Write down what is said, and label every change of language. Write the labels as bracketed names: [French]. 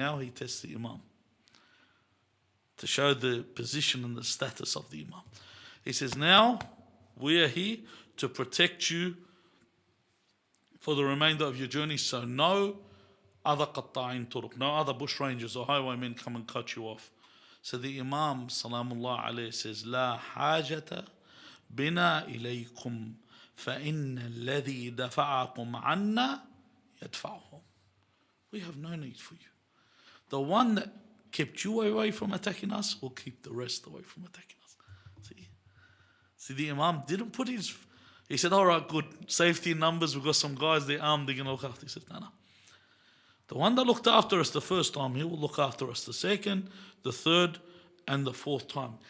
[English] Now he tests the Imam to show the position and the status of the Imam. He says, now we are here to protect you for the remainder of your journey, so no other [Arabic] qatta'in turuq, [English] no other bushrangers or highwaymen come and cut you off. So the Imam Salamullah alayhi says, [Arabic] لا حاجة بنا إليكم فإن الذي دفعكم عنا يدفعهم. [English] We have no need for you. The one that kept you away from attacking us will keep the rest away from attacking us. See, the Imam didn't put his He said, all right, good. Safety in numbers. We've got some guys, they're armed, they're going to look after. He said, no. The one that looked after us the first time, he will look after us the second, the third, and the fourth time.